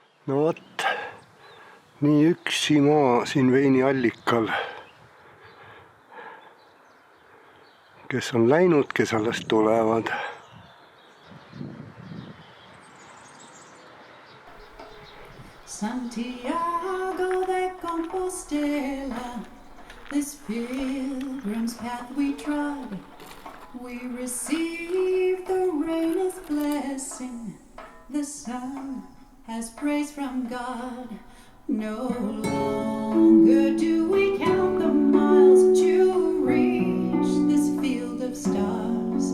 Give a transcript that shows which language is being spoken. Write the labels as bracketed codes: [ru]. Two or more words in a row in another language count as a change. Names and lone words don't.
[et] no vot, nii üksi maa siin veiniallikal. Kes on läinud, kes alles tulevad. [en] Santiago de Compostela, this pilgrim's path we trod, we receive the rain's blessing, the sun has praise from God. No longer do we count the miles to reach this field of stars.